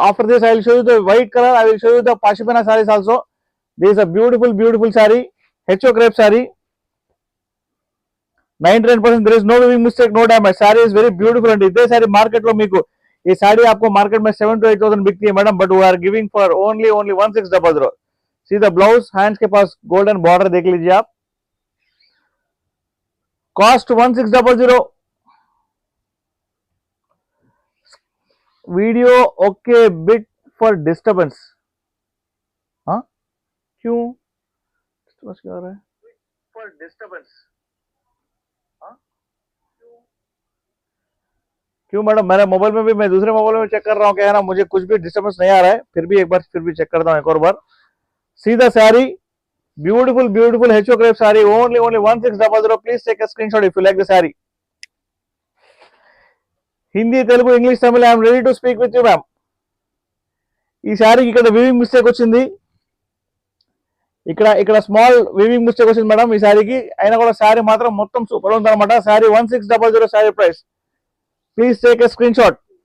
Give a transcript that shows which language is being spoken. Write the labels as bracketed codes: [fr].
[en] After this, I will show you the white color. I will show you the Pashmina sarees also. This is a beautiful, beautiful saree. HO crepe saree. 99%. There is no weaving mistake, no damage. Saree is very beautiful and this saree market [te] lo meeku. [hi] ये साड़ी आपको market में 7 to 8,000 बिकती है madam, [en] But we are giving for only 1600. See the blouse, [hi] hands के पास golden border देख लीजिए आप. [en] Cost 1600. [hi] Video okay, bit for disturbance. हाँ क्यों डिस्टर्बेंस क्या आ रहा है? For disturbance. क्यों मैडम? मेरे मोबाइल में भी, मैं दूसरे मोबाइल में चेक कर रहा हूँ, क्या है ना, मुझे कुछ भी डिस्टर्बेंस नहीं आ रहा है. फिर भी एक बार फिर भी चेक करता हूँ एक और बार. [en] see the sari, [hi] beautiful beautiful HO crepe sari, only 1600. [en] Please take a screenshot if you like the sari. [te] Hindi, Telugu, English, Tamil, [en] I'm ready to speak with you ma'am. [te] ఈ శారీకి ఇక్కడ వివింగ్ మిస్టేక్ వచ్చింది. ఇక్కడ ఇక్కడ స్మాల్ వివింగ్ మిస్టేక్ వచ్చింది మేడం ఈ శారీకి. అయినా కూడా శారీ మాత్రం మొత్తం సూపర్ ఉంది అనమాట. Sari 1600 sari price. [en] Please take a screenshot.